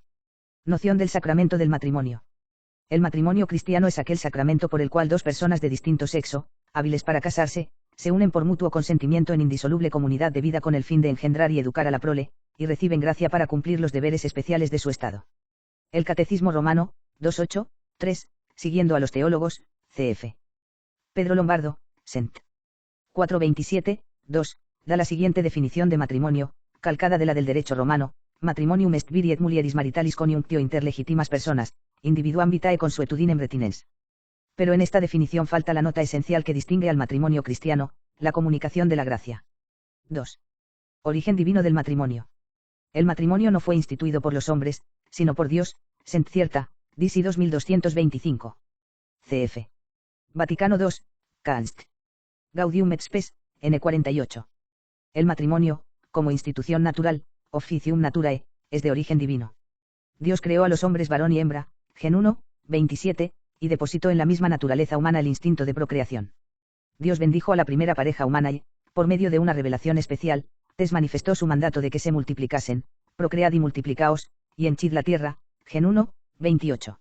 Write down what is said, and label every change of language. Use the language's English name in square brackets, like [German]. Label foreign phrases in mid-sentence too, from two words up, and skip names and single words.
[Spanish] Noción del sacramento del matrimonio. El matrimonio cristiano es aquel sacramento por el cual dos personas de distinto sexo, hábiles para casarse, se unen por mutuo consentimiento en indisoluble comunidad de vida con el fin de engendrar y educar a la prole, y reciben gracia para cumplir los deberes especiales de su estado. El Catecismo Romano, 2.8, 3, siguiendo a los teólogos, cf. Pedro Lombardo, Sent. 4.27, 2, da la siguiente definición de matrimonio, calcada de la del derecho romano: [Latin] matrimonium est viri et mulieris maritalis conjunctio inter legitimas personas, individuam vitae consuetudinem retinens. [Spanish] Pero en esta definición falta la nota esencial que distingue al matrimonio cristiano, la comunicación de la gracia. 2. Origen divino del matrimonio. El matrimonio no fue instituido por los hombres, sino por Dios, Sent Cierta, DC 2225. Cf. Vaticano II, Canst. Gaudium et Spes, N48. El matrimonio, como institución natural, [Latin] officium naturae, [Spanish] es de origen divino. Dios creó a los hombres varón y hembra, Gen 1, 27, y depositó en la misma naturaleza humana el instinto de procreación. Dios bendijo a la primera pareja humana y, por medio de una revelación especial, les manifestó su mandato de que se multiplicasen, procread y multiplicaos, y henchid la tierra, Gen 1, 28.